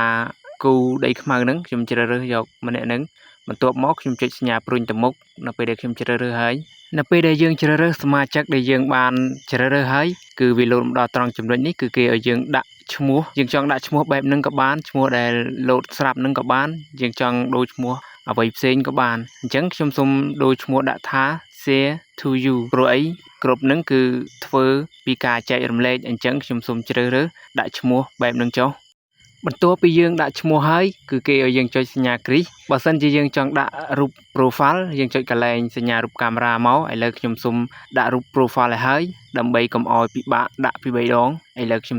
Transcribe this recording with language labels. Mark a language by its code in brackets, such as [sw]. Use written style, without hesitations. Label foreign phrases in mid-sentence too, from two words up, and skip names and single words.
[km] គូដីខ្មៅហ្នឹងខ្ញុំជ្រើសរើសយកម្នាក់ហ្នឹងបន្ទាប់មកខ្ញុំចុចសញ្ញាព្រុញទៅមុខនៅពេលដែលខ្ញុំជ្រើសរើសហើយនៅពេលដែលយើងជ្រើសរើសសមាជិកដែលយើងបានជ្រើសរើសហើយគឺវាលោតមកដល់ត្រង់ចំណុចនេះគឺគេឲ្យយើងដាក់ឈ្មោះយើងចង់ដាក់ឈ្មោះបែបហ្នឹងក៏បានឈ្មោះដែលលោតស្រាប់ហ្នឹងក៏បានយើងចង់ដូរឈ្មោះអ្វីផ្សេងក៏បានអញ្ចឹងខ្ញុំសូមដូរឈ្មោះដាក់ថា [en] Share to you [km] ព្រោះអីគ្រប់ហ្នឹង គឺធ្វើពីការចែករំលែកអញ្ចឹងខ្ញុំសូមជ្រើសរើសដាក់ឈ្មោះបែបហ្នឹងចុះបន្ទាប់ពីយើងដាក់ឈ្មោះហើយគឺគេឲ្យយើងចុចសញ្ញាគ្រីសបើសិនជាយើងចង់ដាក់រូប profile យើងចុចកន្លែងសញ្ញារូបកាមេរ៉ាមកឥឡូវខ្ញុំសូមដាក់រូប profile ឲ្យហើយដើម្បីកុំឲ្យពិបាកដាក់ពី3ដងឥឡូវខ្ញុំ